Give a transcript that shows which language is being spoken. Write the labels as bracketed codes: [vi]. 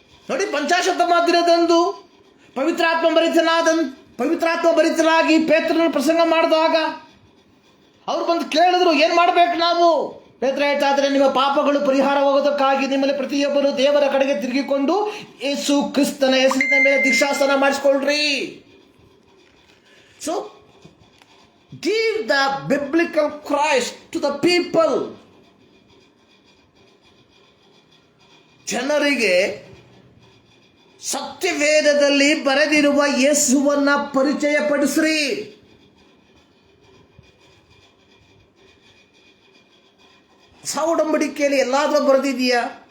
[kn] ನೋಡಿ, ಪಂಚಾಶತ್ತಮ ದಿನದಂದು ಪವಿತ್ರಾತ್ಮ ಭರಿತನಾಗಿ ಪೇತ್ರನ ಪ್ರಸಂಗ ಮಾಡಿದಾಗ ಅವ್ರು ಬಂದು ಕೇಳಿದ್ರು, ಏನ್ ಮಾಡ್ಬೇಕು ನಾವು? ಪೇತ್ರ ಹೇಳ್ತಾ ಇದ್ರೆ, ನಿಮ್ಮ ಪಾಪಗಳು ಪರಿಹಾರವಾಗೋದಕ್ಕಾಗಿ ನಿಮ್ಮಲ್ಲಿ ಪ್ರತಿಯೊಬ್ಬರು ದೇವರ ಕಡೆಗೆ ತಿರುಗಿಕೊಂಡು ಯೇಸು ಕ್ರಿಸ್ತನ ಹೆಸರಿನ ಮೇಲೆ ದೀಕ್ಷಾಸ್ನಾನ ಮಾಡಿಸ್ಕೊಳ್ರಿ. [en] So give the biblical Christ to the people. [kn] ಜನರಿಗೆ ಸತ್ಯವೇದದಲ್ಲಿ ಬರೆದಿರುವ ಯೇಸುವನ್ನ ಪರಿಚಯ ಪಡಿಸ್ರಿ. ಒಡಂಬಡಿಕೆಯಲ್ಲಿ ಎಲ್ಲಾದರೂ ಬರೆದಿದೆಯಾ?